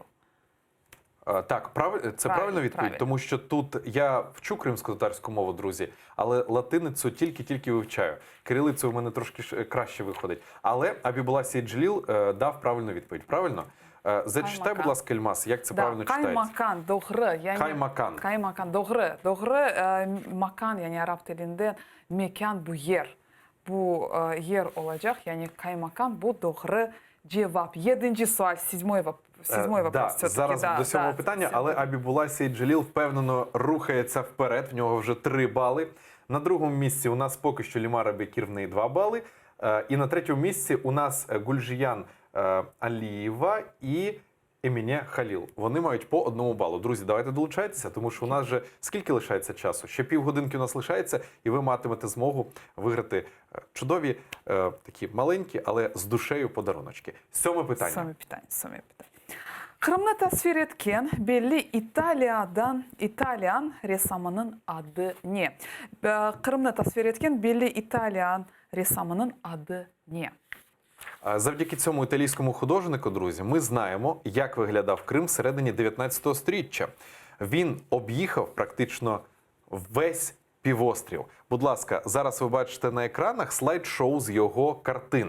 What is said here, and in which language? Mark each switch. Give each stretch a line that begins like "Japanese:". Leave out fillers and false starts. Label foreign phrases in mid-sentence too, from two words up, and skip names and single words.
Ukrainian: Так, це правильна відповідь, правильно. тому що тут я вчу кримсько-татарську мову, друзі, але латиницю тільки вивчаю. Кирилицю у мене трошки краще виходить. Але Абібула Сейд Джеліл дав правильну відповідь. Правильно? Зачитай, будь ласка, Ельмас, як це правильно читається.
Crimean Tatar: Kaymakan, doğru. Yani, Kaymakan. Kaymakan, doğru. Doğru, makan yani Arap dilinde mekan bu yer. Bu yer olacak. Yani kaymakan bu doğru cevap. Yedinci sual,
Russian: седьмой вопрос. Да, все-таки,
Ukrainian: зараз до сьомого питання, але Абібула Сейд Джеліл впевнено рухається вперед. В нього вже 3 бали. На другому місці у нас поки що Лімара Бекір, в неї 2 бали. І на третьому місці у нас Гульжиян Алієва і Еміне Халіл. Вони мають по 1 балу. Друзі, давайте долучайтеся, тому що у нас вже скільки лишається часу? Ще півгодинки у нас лишається, і ви матимете змогу виграти чудові, такі маленькі, але з душею подаруночки. Сьоме питання. Сьоме питання.
Crimean Tatar: Kırım'ı tasvir etken belli İtalyan ressamının adı ne? Kırım'ı tasvir etken belli İtalyan ressamının adı ne?
Ukrainian: Завдяки цьому італійському художнику, друзі, ми знаємо, як виглядав Крим всередині 19 століття. Він об'їхав практично весь півострів. Будь ласка, зараз ви бачите на екранах слайд-шоу з його картин.